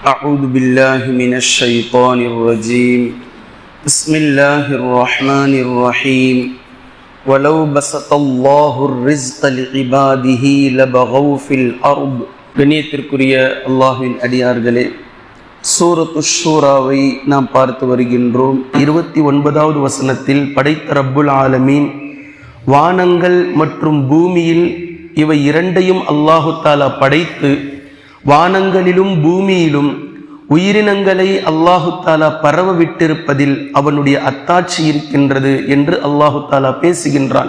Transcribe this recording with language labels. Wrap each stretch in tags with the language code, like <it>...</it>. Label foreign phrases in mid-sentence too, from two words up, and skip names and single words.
<ar>أعوذ بالله من الشيطان الرجيم بسم الله الرحمن الرحيم ولو بسط الله الرزق لعباده لبغوا في الأرض</ar> <ta>கண்ணியத்திற்குரிய அல்லாஹ்வின் அடியார்களே, சூரத்து ஷூராவை நாம் பார்த்து வருகின்றோம். 29வது வசனத்தில் படைத்த</ta> <ar>رب العالمين</ar> <ta>வானங்கள் மற்றும் பூமியில் இவை இரண்டையும்</ta> <ar>الله تعالى</ar> <ta>படைத்து வானங்களிலும் பூமியிலும் உயிரினங்களை</ta> <ar>الله تعالى</ar> <ta>பரவ விட்டிருப்பதில் அவனுடைய அத்தாட்சி இருக்கின்றது என்று</ta> <ar>الله تعالى</ar> <ta>பேசுகின்றான்.</ta>